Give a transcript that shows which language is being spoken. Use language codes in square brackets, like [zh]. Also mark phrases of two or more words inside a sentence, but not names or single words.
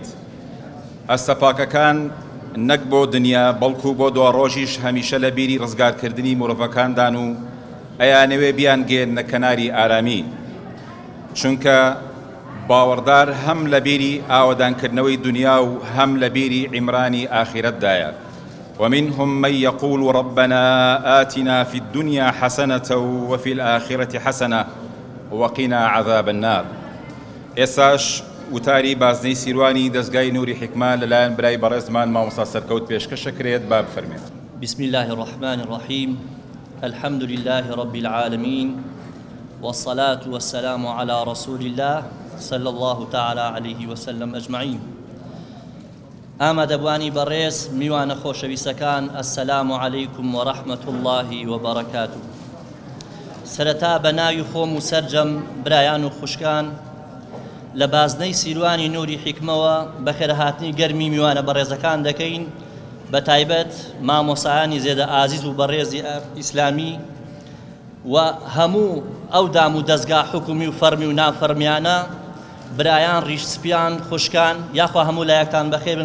[ckb] ئەستەپاکەکان نەک بۆ دنیا بەڵکو بۆ دوا ڕۆژیش هەمیشە لە بیری ڕزگارکردنی مرۆڤەکاندان و ئەیانەوێ بیان گێنە کەناری ئارامی، چونکە باوەڕدار هەم لە بیری ئاوەدانکردنەوەی دنیا و هەم لە بیری عیمرانی ئاخرەتدایە. [ar] ومنهم من يقول ربنا آتنا في الدنيا حسنة وفي الآخرة حسنة وقنا عذاب النار. [ckb] ئێساش وتاری بازنەی سیروانی دەستگای نووری حیکما لەلایەن برای بەڕێزمان مامۆستا سەرکەوت پێشکەشەکرێت با بفەرمێت. [ar] بسم الله الرحمن الرحيم. الحمد لله رب العالمين والصلاة والسلام على رسول الله صلى الله تعالى عليه وسلم أجمعين. [ckb] ئامادەبوانی بەڕێز، میوانە خۆشەویستەکان، [ar] السلام عليكم ورحمة الله وبركاته. [ckb] سەرەتا بە ناوی خۆم و سەرجەم برایان و خوشکان لە بازنەی سیروانی نووری حیکمەوە بەخێرهاتنی گەرمی میوانە بەڕێزەکان دەکەین، بە تایبەت مامۆسایانی زێدە ئازیز و بەڕێزی ئیسلامی و هەموو ئەو دام و دەستگا حکومی و فەرمی و نافەرمیانە، برایان ڕیشسپیان خوشکان، یاخوا هەموو لایەکتان بەخێر بن.